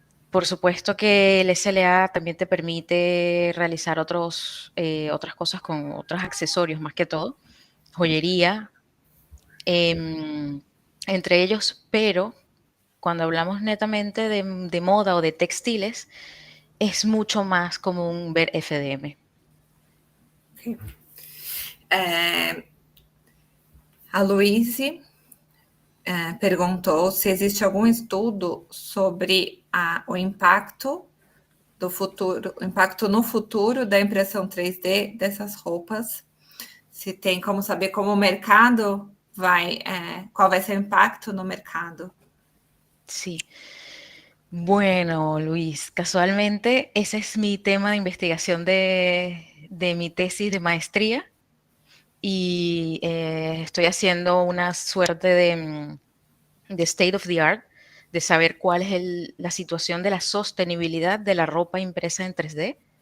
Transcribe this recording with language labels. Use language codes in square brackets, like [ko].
[es] Por supuesto que el SLA también te permite realizar otras cosas con otros accesorios, más que todo, joyería, entre ellos, pero cuando hablamos netamente de moda o de textiles, es mucho más común ver FDM. [en] Okay. [pt] A Luíse perguntou se existe algum estudo sobre o impacto no futuro da impressão 3D dessas roupas, se tem como saber como o mercado qual vai ser o impacto no mercado. [es] Sí. Bueno, Luis, casualmente ese es mi tema de investigación de mi tesis de maestría y estoy haciendo una suerte de [en] state of the art, [es] de saber cuál es la situación de la sostenibilidad de la ropa impresa en 3D,